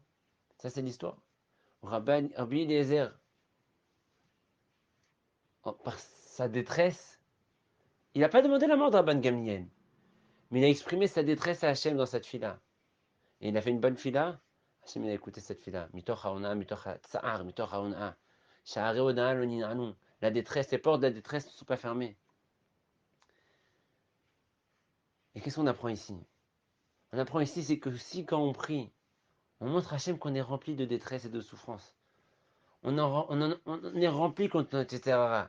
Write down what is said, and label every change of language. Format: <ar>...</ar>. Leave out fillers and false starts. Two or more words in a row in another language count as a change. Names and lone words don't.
<fr>Ça, c'est l'histoire. Rabbi Eliezer, par sa détresse, il n'a pas demandé la mort de Rabban Gamliel, mais il a exprimé sa détresse à Hachem dans cette fila. Et il a fait une bonne fila. Hachem il a écouté cette fila.</fr> <he>מתוך אונאה, מתוך צער, מתוך אונאה. שערי אונאה לא ננעלו.</he> <fr>La détresse, les portes de la détresse ne sont pas fermées. Et qu'est-ce qu'on apprend ici? On apprend ici, c'est que si quand on prie, on montre à Hachem qu'on est rempli de détresse et de souffrance. On est rempli contre notre etc.</fr>